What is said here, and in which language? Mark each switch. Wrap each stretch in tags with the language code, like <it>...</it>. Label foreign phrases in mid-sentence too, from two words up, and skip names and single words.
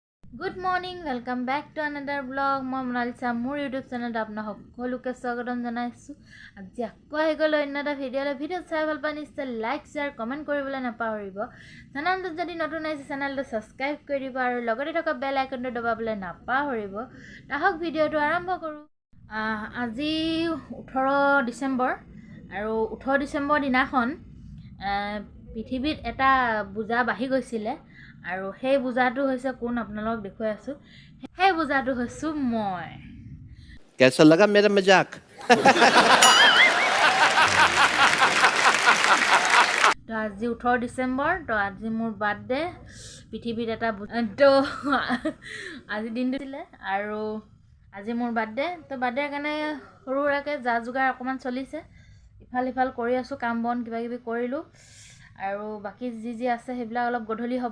<en>Good morning, welcome back to another vlog.</en> <as>মই মনালিছা মোৰ ইউটিউব চেনেলত আপোনাক সকলোকে স্বাগতম জনাইছোঁ। আজি আকৌ আহি গ'লো অন্য এটা ভিডিঅ' চাই ভাল পাই নিশ্চয় লাইক শ্বেয়াৰ কমেণ্ট কৰিবলৈ নাপাহৰিব। চেনেলটোত যদি নতুন আহিছে চেনেলটো ছাবস্ক্ৰাইব কৰি দিব আৰু লগতে থকা বেল আইকনটো দবাবলৈ নাপাহৰিব। আহক ভিডিঅ'টো আৰম্ভ কৰোঁ। আজি 18 ডিচেম্বৰ আৰু 18 ডিচেম্বৰ দিনাখন পৃথিৱীত এটা বোজা বাঢ়ি গৈছিলে আৰু সেই বোজাটো হৈছে কোন আপোনালোকক দেখুৱাই আছোঁ। সেই বোজাটো হৈছোঁ মই।</as> <hi>कैसा लगा मेरा मजाक?</hi> <as>তো আজি 18 ডিচেম্বৰ, তো আজি মোৰ বাৰ্থডে। পৃথিৱীত এটা তো আজি দিনটো দিলে আৰু আজি মোৰ বাৰ্থডে। তো বাৰ্থডেৰ কাৰণে সৰু সুৰাকৈ যা যোগাৰ অকণমান চলিছে, ইফাল সিফাল কৰি আছোঁ, কাম বন কিবাকিবি কৰিলোঁ আৰু বাকী যি আছে সেইবিলাক অলপ গধূলি হ'ব।</as>